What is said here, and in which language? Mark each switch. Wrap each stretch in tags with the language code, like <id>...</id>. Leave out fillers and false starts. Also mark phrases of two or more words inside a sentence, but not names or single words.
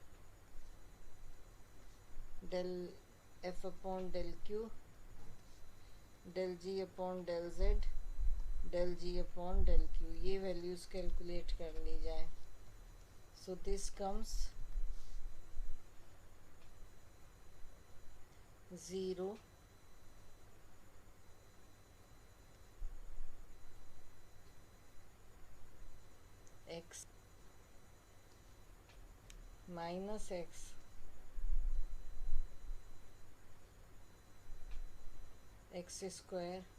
<en>del f upon del q, del g upon del z, del g upon del q.</en> <hi>ये</hi> <en>values calculate</en> <hi>कर ली जाए.</hi> <en>So this comes 0 x minus x x square.</en>